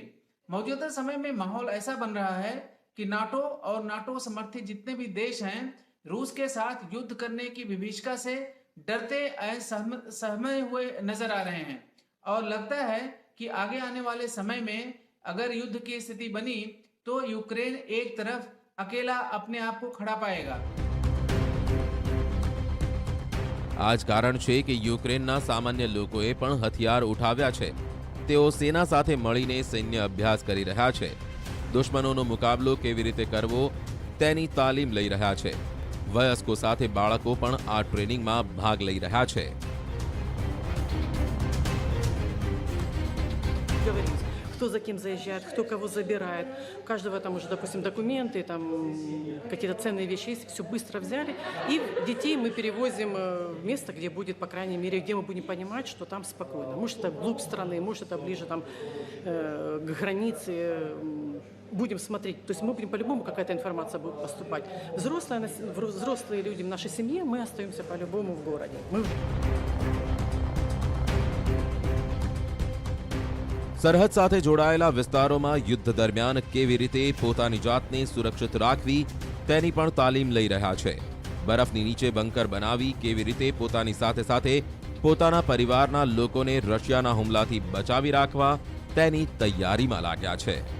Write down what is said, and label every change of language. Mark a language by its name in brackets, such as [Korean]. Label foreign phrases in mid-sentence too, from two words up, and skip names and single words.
[Hindi] मौजूदा समय में माहौल ऐसा बन रहा है कि नाटो और नाटो समर्थित जितने भी देश हैं रूस के साथ युद्ध करने की विभीषिका से डरते सहमे हुए नजर आ रहे हैं और लगता है कि आगे आने वाले समय में अगर युद्ध की स्थिति बनी तो यूक्रेन एक तरफ अकेला अपने आप को खड़ा पाएगा. [Gujarati] આ જ કારણ છે કે યુક્રેનના સામાન્ય લોકોએ પણ હથિયાર ઉઠાવ્યા છે. તેઓ સેના સાથે મળીને સૈન્ય અભ્યાસ કરી રહ્યા છે. દુશ્મનોનો મુકાબલો કેવી રીતે કરવો તેની તાલીમ લઈ રહ્યા છે. વયસ્કો સાથે બાળકો પણ આ ટ્રેનિંગમાં ભાગ લઈ રહ્યા છે. [Russian] Кто за кем заезжает, кто кого забирает. У каждого там уже, допустим, документы, там какие-то ценные вещи есть, все быстро взяли. И детей мы перевозим в место, где будет, по крайней мере, где мы будем понимать, что там спокойно. Может, это вглубь страны, может, это ближе там, к границе. Будем смотреть. То есть мы будем по-любому, какая-то информация будет поступать. Взрослые люди в нашей семье, мы остаемся по-любому в городе. [Gujarati] સરહદ સાથે જોડાયેલા વિસ્તારોમાં યુદ્ધ દરમિયાન કેવી રીતે પોતાની જાતને સુરક્ષિત રાખવી તેની પણ તાલીમ લઈ રહ્યા છે. બરફની નીચે બંકર બનાવી કેવી રીતે પોતાની સાથે સાથે પોતાના પરિવારના લોકોને રશિયાના હુમલાથી બચાવી રાખવા તેની તૈયારીમાં લાગ્યા છે.